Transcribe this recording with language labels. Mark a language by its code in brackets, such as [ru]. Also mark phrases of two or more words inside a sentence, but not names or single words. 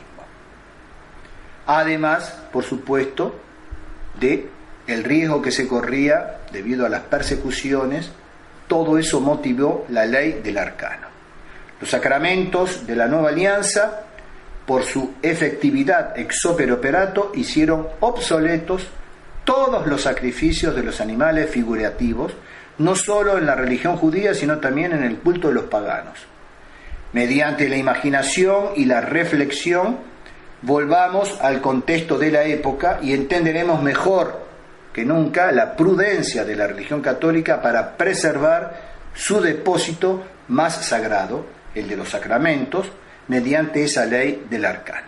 [es] Además, por supuesto, de el riesgo que se corría debido a las persecuciones, todo eso motivó la ley del arcano. Los sacramentos de la nueva alianza, por su efectividad [la] ex opere operato, [es] hicieron obsoletos todos los sacrificios de los animales figurativos, no solo en la religión judía, sino también en el culto de los paganos. Mediante la imaginación y la reflexión, volvamos al contexto de la época y entenderemos mejor que nunca la prudencia de la religión católica para preservar su depósito más sagrado, el de los sacramentos, mediante esa ley del arcano.